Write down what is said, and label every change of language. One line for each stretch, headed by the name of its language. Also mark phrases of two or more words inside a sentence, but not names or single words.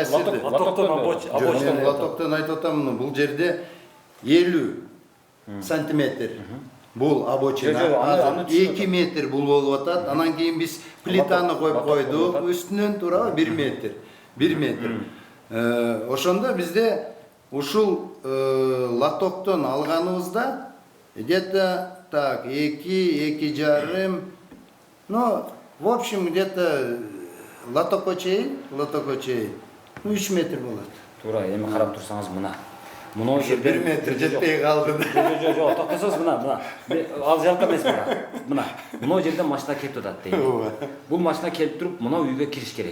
Kyrgyz: Лотоктон айтып атам, бул жерде 50 сантиметр. Бул обочина, 2 метр бул болуп атат. Анан кийин биз плитаны коюп койдук, үстүнөн туурабы 1 метр. 1 метр. Ошондо бизде ушул лотоктон алганыбызда
Russian: где-то так 2,5, ну, в общем, где-то
Kyrgyz: лотокко чейин 3 метр болот. Туура, эми карап турсаңыз мына. Мына жерде 1 метр жетпей калды. Жок, токтосоңуз мына. Ал жалка эмес мына. Мына жерде машина келип атат дейт. Бул машина келип туруп, мына үйгө кириш керек.